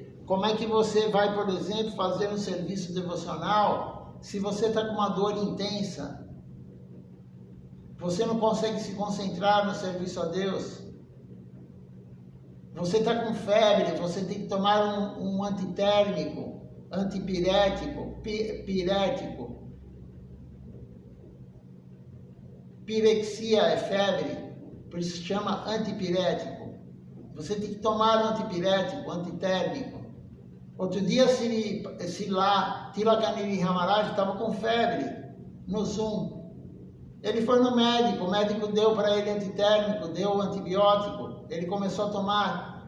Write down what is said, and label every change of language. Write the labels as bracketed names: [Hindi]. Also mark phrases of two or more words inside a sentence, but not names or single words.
[Portuguese] Como é que você vai, por exemplo, fazer um serviço devocional se você está com uma dor intensa? Você não consegue se concentrar no serviço a Deus. Você está com febre, você tem que tomar um antitérmico, antipirético, pirético. Pirexia é febre, por isso se chama antipirético. Você tem que tomar um antipirético, antitérmico. Outro dia, Tilakaniri Ramaraj estava com febre no Zoom. Ele foi no médico, o médico deu para ele antitérmico, deu antibiótico, ele começou a tomar.